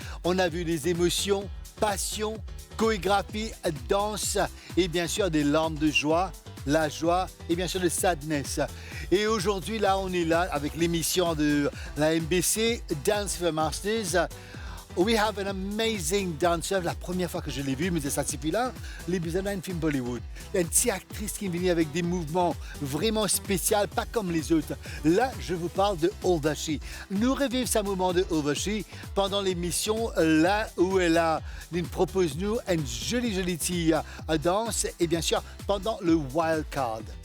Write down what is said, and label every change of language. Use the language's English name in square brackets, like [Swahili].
[French] On a vu des émotions, passion, chorégraphie, danse et bien sûr des larmes de joie, la joie et bien sûr le sadness. Et aujourd'hui, là, on est là avec l'émission de la MBC, Dance Fever Masters. [English] We have an amazing dancer. [French] La première fois que je l'ai vu, mais ça suffit là, l'épisode d'un film Bollywood. Une petite actrice qui est venue avec des mouvements vraiment spéciaux, pas comme les autres. Là, je vous parle de Overshe. Nous revivons ce moment de Overshe pendant l'émission, là où elle nous propose nous une jolie petite danse et bien sûr pendant le Wild Card.